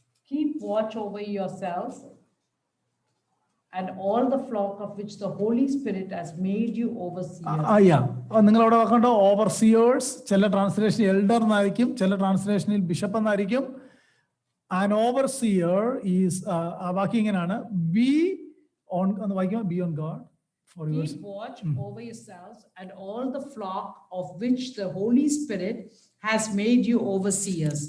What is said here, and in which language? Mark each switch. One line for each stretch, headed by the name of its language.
English: Keep watch over yourselves and all the flock of which the Holy Spirit has made you overseers.
Malayalam: നിങ്ങൾ അവിടെ നോക്കണ്ടോ? Overseers, ചില translation elder എന്നായിരിക്കും, ചില ട്രാൻസ്ലേഷനിൽ bishop എന്നായിരിക്കും.
English: An overseer is
Malayalam: വാക്യം ഇങ്ങനെയാണ്,
English: be on God for yours. Keep watch over yourselves and all the flock of which the Holy Spirit has made you overseers.